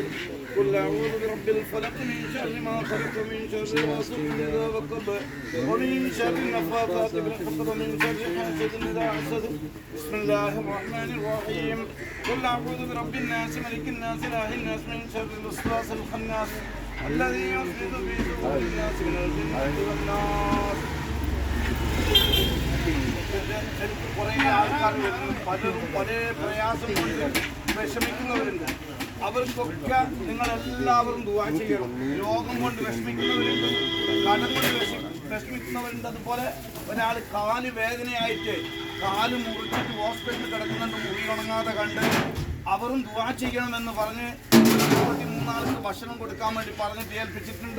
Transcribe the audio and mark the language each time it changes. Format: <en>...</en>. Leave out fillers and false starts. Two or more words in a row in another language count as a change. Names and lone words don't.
<ar>قل اعوذ برب الفلق من شر ما خلق ومن شر غاسق اذا وقب ومن شر النفاثات في العقد ومن شر حاسد اذا حسد. بسم الله الرحمن الرحيم. قل اعوذ برب الناس ملك الناس اله الناس من شر الوسواس الخناس الذي يوسوس في صدور الناس من الجنة والناس.</ar> <ml>കുറേ ആൾക്കാർ പലരും പല പ്രയാസം കൊണ്ട് വിഷമിക്കുന്നവരുണ്ട്. അവർക്കൊക്കെ നിങ്ങളെല്ലാവരും ദുആ ചെയ്യണം. രോഗം കൊണ്ട് വിഷമിക്കുന്നവരുണ്ട്, കടം കൊണ്ട് വിഷമിക്കുന്നവരുണ്ട്. അതുപോലെ ഒരാൾ കാല് വേദനയായിട്ട് കാല് മുറിച്ചിട്ട് ഹോസ്പിറ്റലിൽ കിടക്കുന്നുണ്ട്, മുറി ഉണങ്ങാതെ കണ്ട് അവരും ദുആ ചെയ്യണമെന്ന് പറഞ്ഞ് 23 ആൾക്ക് ഭക്ഷണം കൊടുക്കാൻ വേണ്ടി പറഞ്ഞിട്ട് ഏൽപ്പിച്ചിട്ടുണ്ട്.</ml>